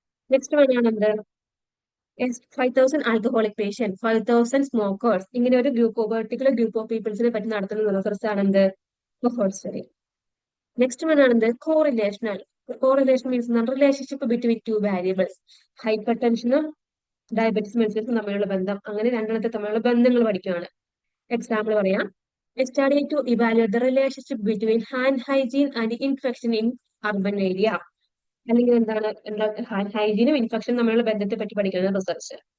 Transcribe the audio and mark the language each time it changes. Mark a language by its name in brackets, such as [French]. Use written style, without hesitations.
[Malayalam] Next one ആണ് എന്ത് 5,000 alcoholic patient, 5,000 smokers, ഇങ്ങനെ ഒരു പെർട്ടിക്കുലർ ഗ്രൂപ്പ് ഓഫ് പീപ്പിൾസിനെ പറ്റി നടത്തുന്ന റിസർച്ച് ആണ് എന്ത് കൊഹോർട്ട് സ്റ്റഡി. [English] next one [Malayalam] ആണ് എന്ത് [English] Correlational. Correlation means relationship between two variables. [Malayalam] Hyper ടെൻഷനും ഡയബറ്റിസ് മെഡിസിൻസും തമ്മിലുള്ള ബന്ധം, അങ്ങനെ രണ്ടെണ്ണത്തെ തമ്മിലുള്ള ബന്ധങ്ങൾ പഠിക്കുകയാണ്. എക്സാമ്പിൾ പറയാം. [English] A study to evaluate the relationship between hand hygiene and infection in urban area. [Malayalam] അല്ലെങ്കിൽ എന്താണ് ഹൈജീനും ഇൻഫെക്ഷനും തമ്മിലുള്ള ബന്ധത്തെ പറ്റി പഠിക്കുന്ന റിസർച്ച്.